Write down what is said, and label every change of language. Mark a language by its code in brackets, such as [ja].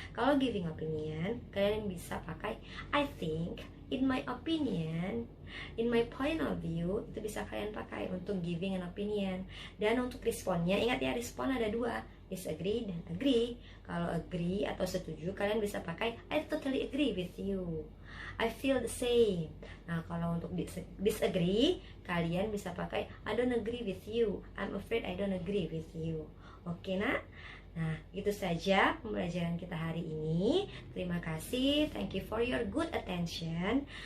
[id] Kalau [en] giving opinion [id] kalian bisa pakai [en] I think, in my opinion, in my point of view. [id] Itu bisa kalian pakai untuk [en] giving an opinion. [id] Dan untuk responnya, ingat ya, respon ada 2. [en] disagree [id] dan [en] agree. [id] Kalau [en] agree [id] atau setuju, kalian bisa pakai [en] I totally agree with you, I feel the same. [id] Nah, kalau untuk [en] disagree, [id] kalian bisa pakai [en] I don't agree with you, I'm afraid I don't agree with you. [id] Oke, nak? Nah, itu saja pembelajaran kita hari ini. Terima kasih. [en] Thank you for your good attention.